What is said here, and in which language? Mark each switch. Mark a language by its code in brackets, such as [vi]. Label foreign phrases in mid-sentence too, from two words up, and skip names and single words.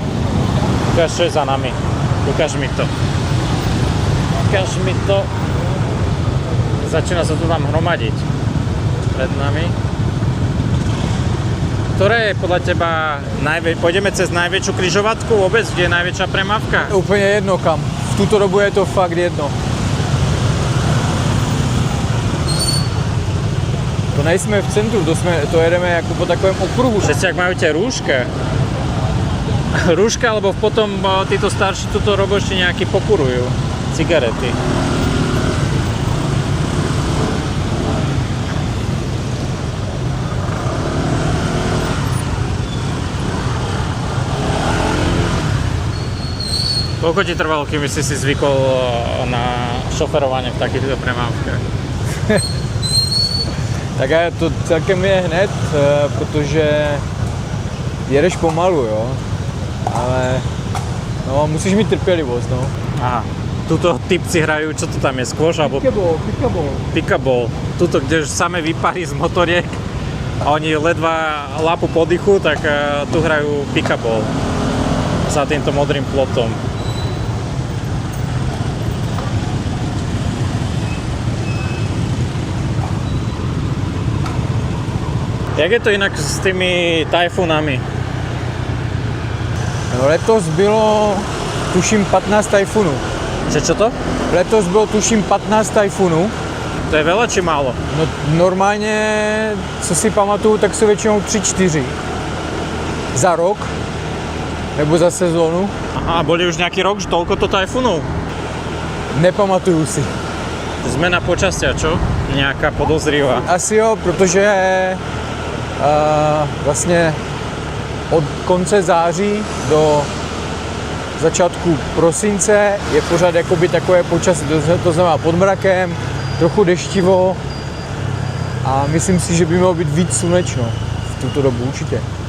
[sk] Ukáž, čo je za nami. Ukáž mi to. Ukáž mi to. Začína sa to tam hromadiť. Pred nami. Ktoré je podľa teba pôjdeme cez najväčšiu križovatku vôbec, kde je najväčšia premávka? [cs] Úplně jedno kam. V tuto dobu je to fakt jedno. To nejsme v centru, to jedeme jako po takovém okruhu. [sk] Všetci, ak majú tie rúška. Rúška, alebo potom títo starší tuto roboši nejaký pokurujú. Cigarety. Koľko ti trvalo, kým si zvykol na šoferovanie v takýchto premávkách? [cs] Tak a to celkem je hned, protože jedeš pomalu, jo. Ale no, musíš mít trpělivost, no. Aha. [sk] Tuto typci hrajú, čo to tam je, squash alebo Pikabol. pikabol. Tuto, kde už samé vyparí z motoriek a oni ledva lápu po dychu, tak tu hrajú pikabol za týmto modrým plotom. Jak je to inak s tými tajfunami? [cs] No, letos bylo, tuším, 15 tajfunů. [sk] Čo to? [cs] Letos bylo, tuším, 15 tajfunů. [sk] To je veľa či málo? [cs] No, normálně, co si pamatuju, tak jsou většinou 3-4 za rok, nebo za sezónu. [sk] Aha, boli už nejaký rok, že toľko tajfunov? [cs] Nepamatuju si. [sk] Zmena počasia, čo? Nejaká podozrivá. [cs] Asi jo, protože vlastně od konce září do začátku prosince je pořád jakoby takové počasí, to znamená pod mrakem, trochu deštivo a myslím si, že by mělo být víc slunečno v tuto dobu určitě.